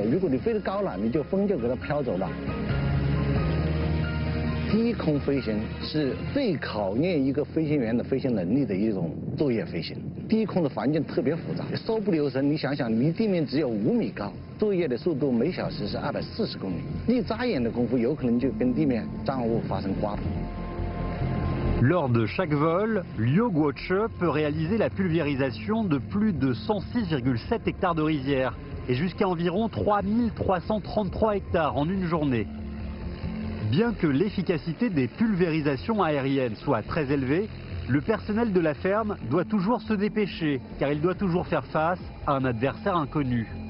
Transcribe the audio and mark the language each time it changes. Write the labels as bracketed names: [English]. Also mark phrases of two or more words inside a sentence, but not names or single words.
[Chinese] 如果你飞得高了，你就风就给它飘走了。 低空飞行是最考验一个飞行员的飞行能力的一种作业飞行。低空的环境特别复杂，稍不留神，你想想，离地面只有5米高，作业的速度每小时是240公里，一眨眼的功夫，有可能就跟地面障碍物发生刮碰。 [French] Lors de chaque vol, Liu Guoche peut réaliser la pulvérisation de plus de 106,7 hectares de rizières et jusqu'à environ 3333 hectares en une journée. Bien que l'efficacité des pulvérisations aériennes soit très élevée, le personnel de la ferme doit toujours se dépêcher car il doit toujours faire face à un adversaire inconnu.